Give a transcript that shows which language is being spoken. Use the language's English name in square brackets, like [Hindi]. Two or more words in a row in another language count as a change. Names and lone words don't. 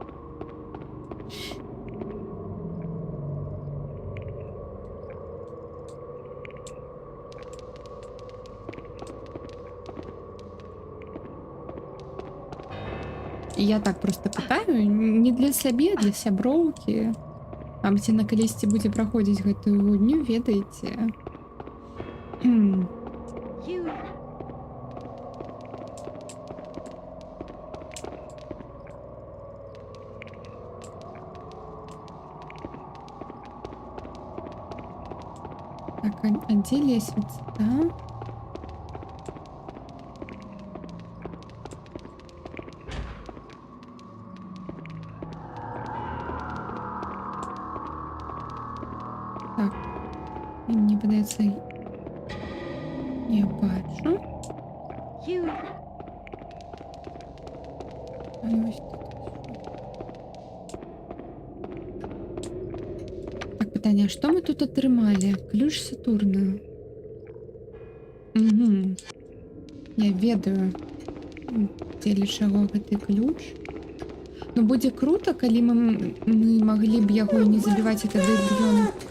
[Belarusian] Я так просто пытаю, не для сябе, для сяброўкі. А ці на калісьці будзе праходзіць гэтую гульню, ведаеце. Huey. [Russian] Так, а где лестница, да? Так, мне подается, [Belarusian] я бачу. Huey. [Ukrainian] А ось тут. [Belarusian] Так, пытанне, а што мы тут атрымалі? Ключ Сатурна. Угу. Я ведаю, дзеля чаго гэты ключ. Ну, будзе круто, калі мы маглі б яго не забіваць, і тады б ён...